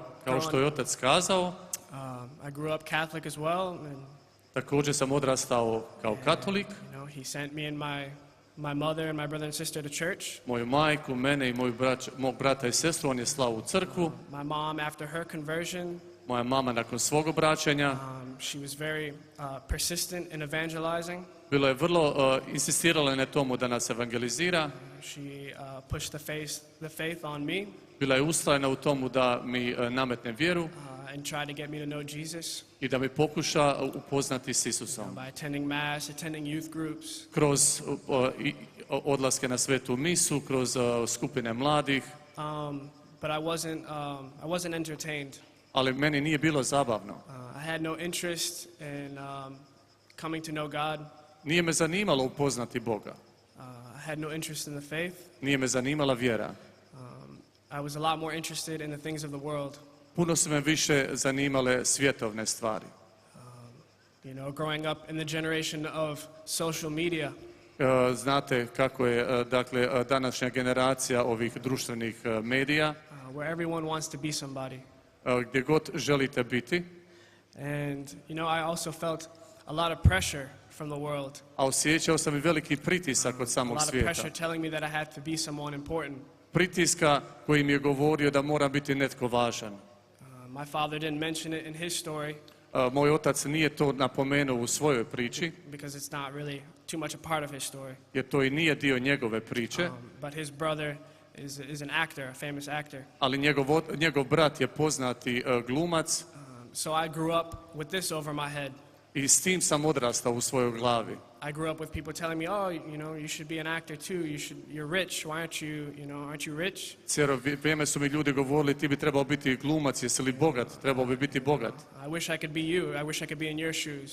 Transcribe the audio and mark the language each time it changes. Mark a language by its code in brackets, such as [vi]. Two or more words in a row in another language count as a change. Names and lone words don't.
[hr] Kao što je otac kazao, [en] I grew up Catholic as well, and [hr] također sam odrastao kao katolik. [en] you know, he sent me and my mother and my brother and sister to church. [hr] Moju majku, mene i mog brata i sestru on je slao u crkvu. [en] My mom, after her conversion, [hr] Moja mama nakon svog obraćanja [en] she was very persistent in evangelizing. [hr] bilo je vrlo insistirala na tomu da nas evangelizira. [en] She pushed the faith on me [hr] Bila je ustrajna u tomu da mi nametne vjeru [en] and tried to get me to know Jesus [hr] i da mi pokuša upoznati s Isusom. [en] by attending mass, attending youth groups. [hr] Kroz odlaske na svetu misu, kroz skupine mladih, [en] But I wasn't entertained. [hr] ali meni nije bilo zabavno. [en] I had no interest in coming to know God. [hr] Nije me zanimalo upoznati Boga. [en] I had no interest in the faith. [hr] Nije me zanimala vjera. [en] I was a lot more interested in the things of the world. [hr] Puno su me više zanimale svjetovne stvari. [en] You know, growing up in the generation of social media, [hr] Znate kako je dakle današnja generacija ovih društvenih medija, [en] where everyone wants to be somebody. [hr] gdje god želite biti. [en] And, you know, I also felt a lot of pressure from the world. [hr] A osjećao sam i veliki pritisak od [en] A [hr] samog [en] lot of [hr] svijeta. [en] pressure telling me that I had to be someone important. [hr] Pritiska koji mi je govorio da mora biti netko važan. [en] My father didn't mention it in his story [hr] Moj otac nije to napomenuo u svojoj priči, [en] because it's not really too much a part of his story. [hr] jer to i nije dio njegove priče, [en] But his brother is an actor, a famous actor. [hr] ali njegov brat je poznati glumac [en] So I grew up with this over my head. [hr] i s tim sam odrastao u svojoj glavi. [en] I grew up with people telling me, oh, you should be an actor too. You're rich. Why aren't you rich? [hr] Cijelo vrijeme su mi ljudi govorili ti bi trebao biti glumac, jesi li bogat, trebao bi biti bogat. [en] I wish I could be you. I wish I could be in your shoes.